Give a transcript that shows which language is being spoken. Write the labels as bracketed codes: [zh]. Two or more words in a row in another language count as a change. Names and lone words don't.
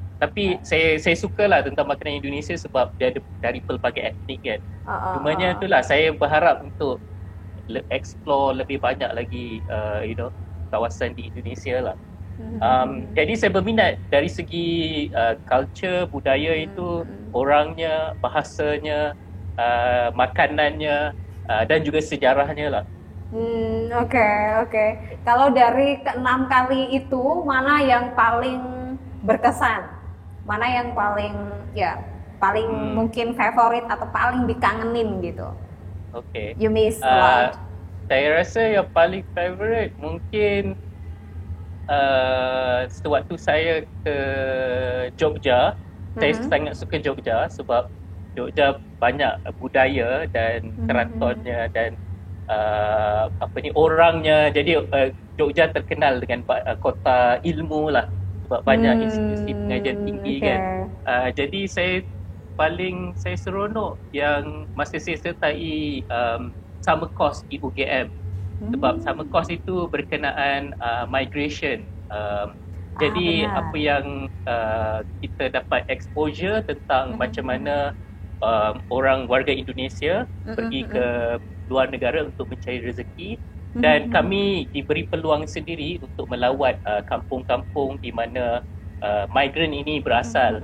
[ms] Tapi saya sukalah tentang makanan Indonesia sebab dia ada dari pelbagai etnik kan. Cumanya itulah saya berharap untuk explore lebih banyak lagi kawasan di Indonesia lah. Jadi saya berminat dari segi culture, budaya itu, orangnya, bahasanya, makanannya, dan juga sejarahnya lah. [id] Oke. Kalau dari ke-6 kali itu, mana yang paling berkesan? Mana yang paling mungkin favorit atau paling dikangenin gitu? [en] You miss a lot. [ms] Saya rasa yang paling favorite mungkin sewaktu saya ke Jogja. Saya sangat suka Jogja sebab Jogja banyak budaya dan keratonnya dan orangnya. Jadi Jogja terkenal dengan kota ilmu lah, sebab banyak institusi pengajian tinggi kan. Jadi saya seronok yang masa saya sertai [en] summer course [ms] di UGM, sebab [en] summer course [ms] itu berkenaan migration. Jadi apa yang kita dapat exposure tentang macam mana orang warga Indonesia pergi ke luar negara untuk mencari rezeki, dan kami diberi peluang sendiri untuk melawat kampung-kampung di mana migran ini berasal.